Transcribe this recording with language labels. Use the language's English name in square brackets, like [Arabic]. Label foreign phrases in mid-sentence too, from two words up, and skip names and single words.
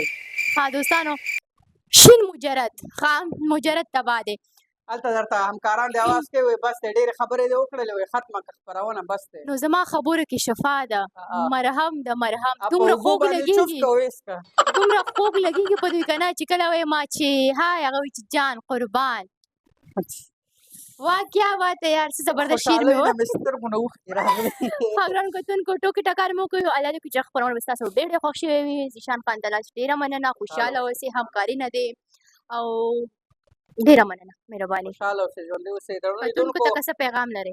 [Pashto] ها دوستانو شین مجرد تباه دی هلته درته همکاران د اواز کوي بس دی ډېرې خبرې دې وکړلې وایي ختمه که خپرونه بس دی نو زما خبرو کې شفا ده مرهم د مرهم دومره خوږ لګېږي په دوی که نه چې کله وایي ما چې های هغه وایي چې جان قربان [Urdu] واہ کیا بات ہے یار [Pashto] څه زبردست شعر مې و ګرانو کتونکو ټوکې ټکار مو کوي الله دې کړي چې خپرونه به ستاسو ډېر خوښ شوی وي زیشان خان تلاش ډېره مننه خوشحاله اوسئ همکاري نه دی او ډېره مننه مهرباني خوشحاله اوسئ ژوندي اوسئ کتونکو ته که څه پیغام لرئ